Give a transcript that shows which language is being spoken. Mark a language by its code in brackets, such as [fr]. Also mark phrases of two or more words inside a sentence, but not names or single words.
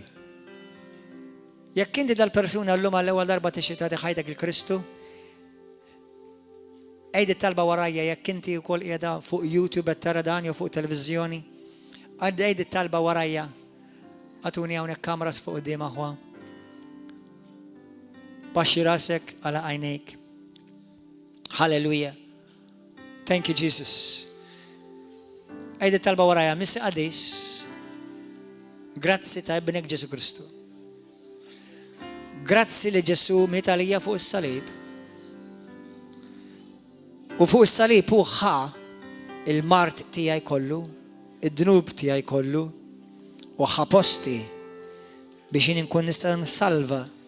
[mt] Jekk inti dal-persuna llum għall-ewwel darba tixtieq tagħti ħajtek il-Kristu, għejdi talba warajja jekk inti wkoll qiegħda fuq YouTube qed tara dan jew fuq televiżjoni, għejdi talba warajja. Għatuni hawnhekk kameras fuq quddiem aħwa. Baxxi rasek għala għajnejk. [en] Hallelujah. Thank you Jesus. [mt] Għejdi talba warajja, Missi Qadis, grazzi ta' ibnek Ġesu Kristu. Grazzi li Ġesu miet għalija fuq is-salib. U fuq is-salib hu ħa il-mart tiegħi kollu, id-dnub tiegħi kollu, u ħaposti biex nkun nista' nsalva.